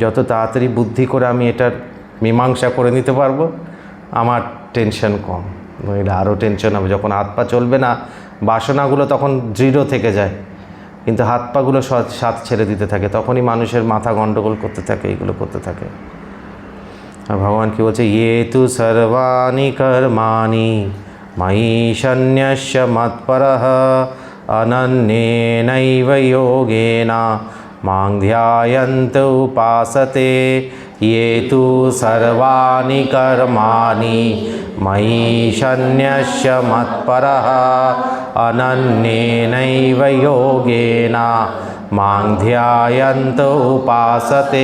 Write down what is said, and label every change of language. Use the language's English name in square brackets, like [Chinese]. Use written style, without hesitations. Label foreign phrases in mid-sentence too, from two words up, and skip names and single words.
[Bangla] যত তাড়াতাড়ি বুদ্ধি করে আমি এটার মীমাংসা করে নিতে পারবো, আমার টেনশন কম। নইলে আরও টেনশন হবে। যখন হাত পা চলবে না, বাসনাগুলো তখন দৃঢ় থেকে যায়, কিন্তু হাত পাগুলো সাথ ছেড়ে দিতে থাকে, তখনই মানুষের মাথা গণ্ডগোল করতে থাকে, এইগুলো করতে থাকে। আর ভগবান কি বলছে, [Sanskrit] ইয়ে তু সর্বাণি কর্মাণি ময়ি সন্ন্যস্য মৎপরঃ অনন্যেনৈব যোগেন মাং ধ্যায়ন্ত উপাসতে। ये तु सर्वाणि कर्माणि मयि सन्न्यस्य मत्परः अनन्येनैव योगेन मां ध्यायन्त उपासते।